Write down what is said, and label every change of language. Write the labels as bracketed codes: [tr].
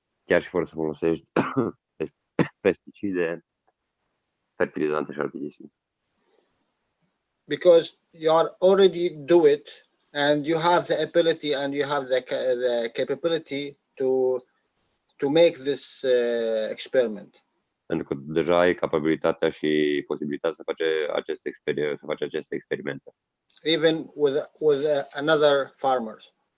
[ro] Chiar și fără să folosești pesticide, fertilizante și alte chestii. [en] Because you are already do it, and you have the ability and you have the capability to make this experiment. [ro] Pentru că deja ai capabilitatea și posibilitatea să faci aceste experimente. [en] Even with another farmers.